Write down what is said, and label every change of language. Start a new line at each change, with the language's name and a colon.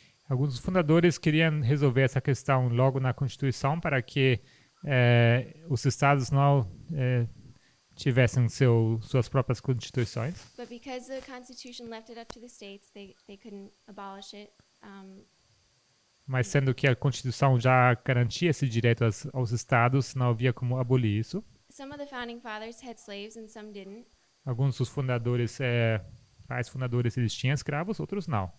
Portuguese: Alguns dos fundadores queriam resolver essa questão logo na Constituição para que os estados não tivessem suas próprias constituições.
English: But because the Constitution left it up to the states, they couldn't abolish it.
Portuguese: Mas sendo que a Constituição já garantia esse direito aos estados, não havia como abolir isso.
English: Some of the founding fathers had slaves and some didn't.
Portuguese: Alguns dos fundadores, pais fundadores, eles tinham escravos, outros não.